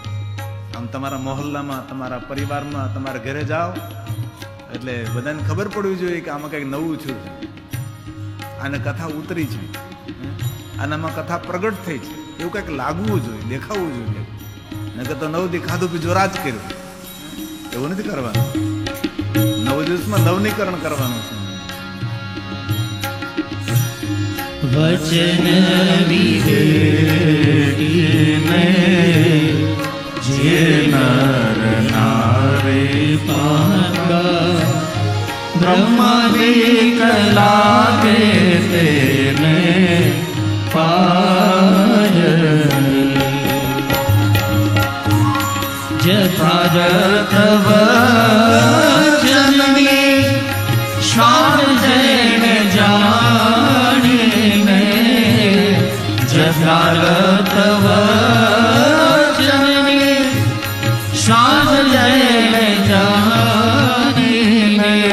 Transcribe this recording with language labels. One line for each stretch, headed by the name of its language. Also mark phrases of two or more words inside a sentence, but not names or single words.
Gujarati: આમ તમારા મોહલ્લામાં, તમારા પરિવારમાં, તમારા ઘરે જાઓ એટલે બધાને ખબર પડવી જોઈએ કે આમાં કંઈક નવું છે, આને કથા ઉતરી છે, આનામાં કથા પ્રગટ થઈ છે, એવું કંઈક લાગવું જોઈએ, દેખાવું જોઈએ। નકર તો 9 દી ખાધું પીધું રાજ કર્યું, એવું નથી કરવાનું। 9 દિવસમાં નવનીકરણ કરવાનું છે। વચન વિવેકી મેં જે નર નારી પાંગા, બ્રહ્માદિક લાગે તેને પાય જથારથ વચનની શાન જઈને જાણીને જથારથ વચનની શાન જઈને જાણીને